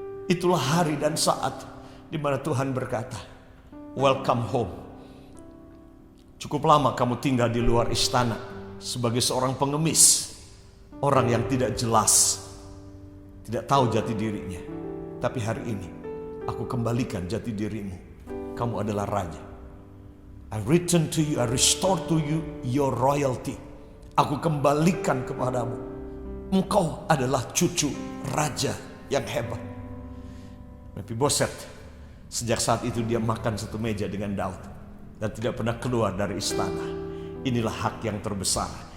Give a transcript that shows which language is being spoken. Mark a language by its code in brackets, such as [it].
[id] Itulah hari dan saat di mana Tuhan berkata, welcome home. Cukup lama kamu tinggal di luar istana sebagai seorang pengemis. Orang yang tidak jelas, tidak tahu jati dirinya. Tapi hari ini aku kembalikan jati dirimu. Kamu adalah raja. [en] I return to you, I restore to you your royalty. [id] Aku kembalikan kepadamu. Engkau adalah cucu raja yang hebat. Mephiboset, sejak saat itu dia makan satu meja dengan Daud dan tidak pernah keluar dari istana. Inilah hak yang terbesar.